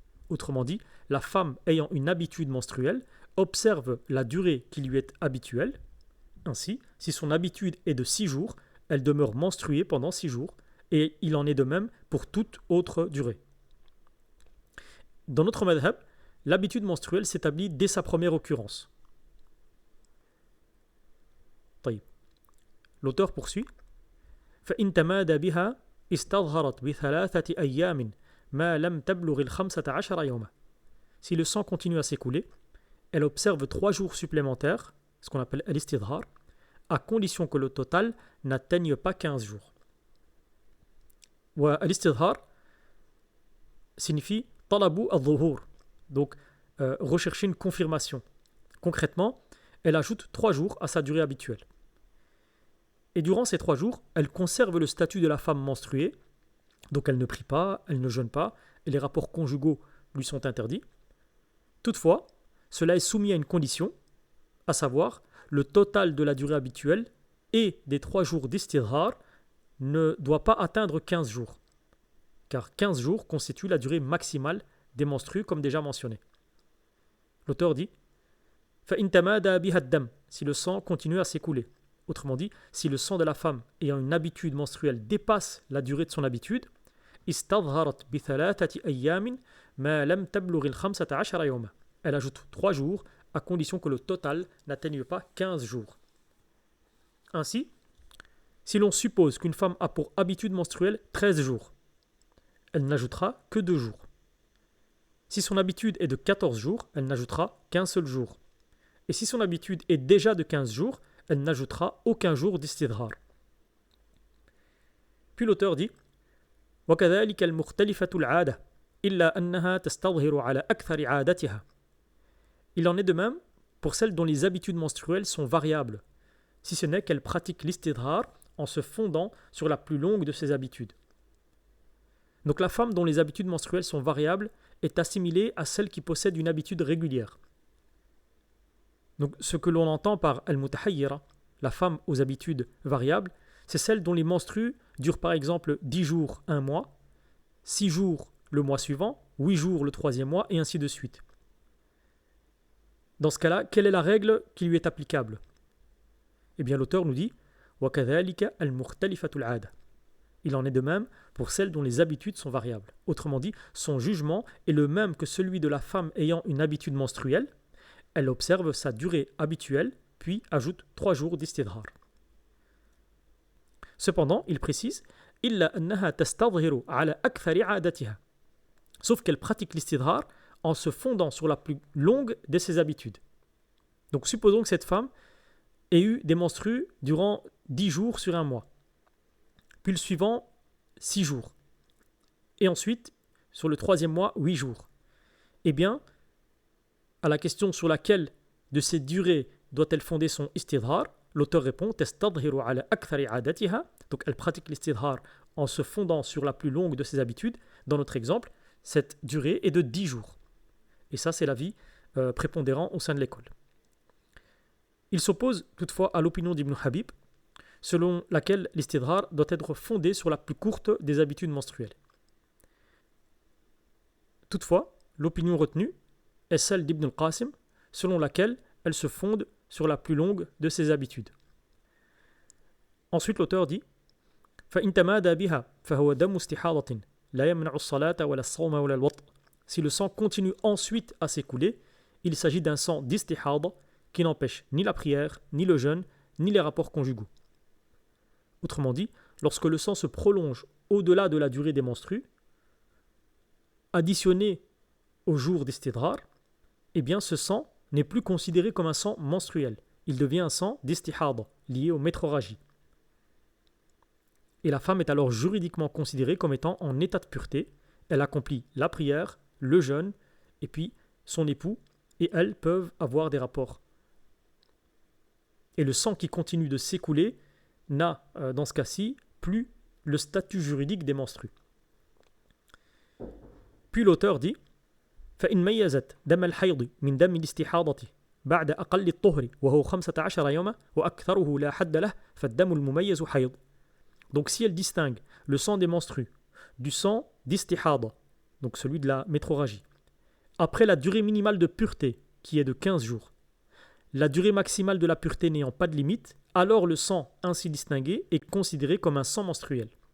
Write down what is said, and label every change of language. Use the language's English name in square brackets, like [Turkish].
[French] Autrement dit, la femme ayant une habitude menstruelle observe la durée qui lui est habituelle. Ainsi, si son habitude est de 6 jours, elle demeure menstruée pendant 6 jours, et il en est de même pour toute autre durée. Dans notre madhab, l'habitude menstruelle s'établit dès sa première occurrence. L'auteur poursuit [Arabic] فإن تمادى بها استظهرت بثلاثة أيام ما لم تبلغ 15 يوما. [French] Si le sang continue à s'écouler, elle observe 3 jours supplémentaires, ce qu'on appelle al-istidhar, à condition que le total n'atteigne pas 15 jours. Al-istidhar signifie talabu al-dhuhur, donc rechercher une confirmation. Concrètement, elle ajoute 3 jours à sa durée habituelle. Et durant ces 3 jours, elle conserve le statut de la femme menstruée, donc elle ne prie pas, elle ne jeûne pas, et les rapports conjugaux lui sont interdits. Toutefois, cela est soumis à une condition, à savoir le total de la durée habituelle et des 3 jours d'istidhar ne doit pas atteindre 15 jours, car 15 jours constituent la durée maximale des menstrues, comme déjà mentionné. L'auteur dit [Arabic] فَإِن تَمَادَى بِهَا الدَّمْ. [French] Si le sang continue à s'écouler. Autrement dit, si le sang de la femme ayant une habitude menstruelle dépasse la durée de son habitude, [Arabic] استظهرت بثلاثة أيام ما لم تبلغ 15 يوما. [French] Elle ajoute 3 jours à condition que le total n'atteigne pas 15 jours. Ainsi, si l'on suppose qu'une femme a pour habitude menstruelle 13 jours, elle n'ajoutera que 2 jours. Si son habitude est de 14 jours, elle n'ajoutera qu'un seul jour. Et si son habitude est déjà de 15 jours, elle n'ajoutera aucun jour d'istidhar. Puis l'auteur dit [Arabic] وَكَذَلِكَ الْمُخْتَلِفَةُ الْعَادَةِ إِلَّا أَنَّهَا تَسْتَظْهِرُ عَلَى أَكْثَرِ عَادَتِهَا. [French] Il en est de même pour celles dont les habitudes menstruelles sont variables, si ce n'est qu'elle pratique l'istidhar en se fondant sur la plus longue de ses habitudes. Donc la femme dont les habitudes menstruelles sont variables est assimilée à celle qui possède une habitude régulière. Donc ce que l'on entend par al-mutahayyira, la femme aux habitudes variables, c'est celle dont les menstrues durent par exemple 10 jours un mois, 6 jours le mois suivant, 8 jours le 3e mois, et ainsi de suite. Dans ce cas-là, quelle est la règle qui lui est applicable? Eh bien l'auteur nous dit [Arabic] وَكَذَلِكَ الْمُخْتَلِفَةُ الْعَادَةِ. [French] Il en est de même pour celles dont les habitudes sont variables. Autrement dit, son jugement est le même que celui de la femme ayant une habitude menstruelle. Elle observe sa durée habituelle, puis ajoute 3 jours d'istidhar. Cependant, il précise [Arabic] إِلَّا أَنَّهَا تَسْتَظْهِرُ عَلَى أَكْثَرِ عَادَتِهَا. [French] Sauf qu'elle pratique l'istidhar en se fondant sur la plus longue de ses habitudes. Donc supposons que cette femme ait eu des menstrues durant 10 jours sur un mois, puis le suivant 6 jours, et ensuite sur le 3e mois 8 jours. Eh bien, à la question sur laquelle de ces durées doit-elle fonder son istidhar, l'auteur répond [Arabic] تَسْتَظْهِرُ عَلَى أَكْثَرِ عَادَتِهَا. [French] Donc elle pratique l'istidhar en se fondant sur la plus longue de ses habitudes. Dans notre exemple, cette durée est de 10 jours. Et ça, c'est l'avis prépondérant au sein de l'école. Il s'oppose toutefois à l'opinion d'Ibn Habib, selon laquelle l'istidrar doit être fondé sur la plus courte des habitudes menstruelles. Toutefois, l'opinion retenue est celle d'Ibn al-Qasim, selon laquelle elle se fonde sur la plus longue de ses habitudes. Ensuite, l'auteur dit [Arabic] فَإِن تَمَادَى بِهَا فَهُوَ دَمُ اسْتِحَاضَةٍ لَا يَمْنَعُ الصَّلَاةَ وَلَا الصَّوْمَ وَلَا الْوَطْءَ. [French] Si le sang continue ensuite à s'écouler, il s'agit d'un sang d'istihad qui n'empêche ni la prière, ni le jeûne, ni les rapports conjugaux. Autrement dit, lorsque le sang se prolonge au-delà de la durée des menstrues, additionné au jour d'istidrar, eh bien ce sang n'est plus considéré comme un sang menstruel. Il devient un sang d'istihad, lié aux métroragies. Et la femme est alors juridiquement considérée comme étant en état de pureté. Elle accomplit la prière, le jeûne, et puis son époux et elle peuvent avoir des rapports. Et le sang qui continue de s'écouler n'a, dans ce cas-ci, plus le statut juridique des menstrues. Puis l'auteur dit [Arabic] فإن ميزت دم الحيض من دم الاستحاضة بعد أقل الطهر وهو 15 يوما وأكثره لا حد له فالدم المميز حيض. [French] Donc si elle distingue le sang des menstrues du sang d'istihada, donc celui de la métroragie, après la durée minimale de pureté qui est de 15 jours, la durée maximale de la pureté n'ayant pas de limite, alors le sang ainsi distingué est considéré comme un sang menstruel.